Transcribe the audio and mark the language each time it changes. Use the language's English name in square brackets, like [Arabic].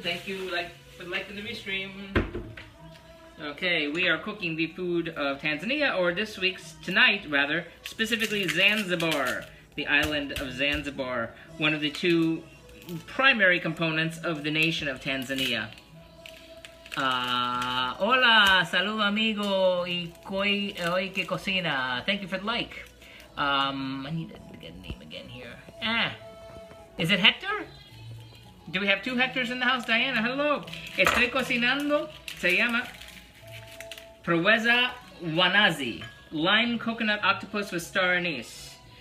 [English] Thank you for liking the restream. Okay, we are cooking the food of Tanzania, or tonight, specifically Zanzibar, the island of Zanzibar, one of the two primary components of the nation of Tanzania. [Spanish] Hola, saludo amigo, y hoy que cocina. [English] Thank you for the like. I need to get a name again here. Is it Hector? Do we have two Hectors in the house? Diana, hello. [Spanish] Estoy cocinando, se llama [English] Pweza Wanazi, lime coconut octopus with star anise.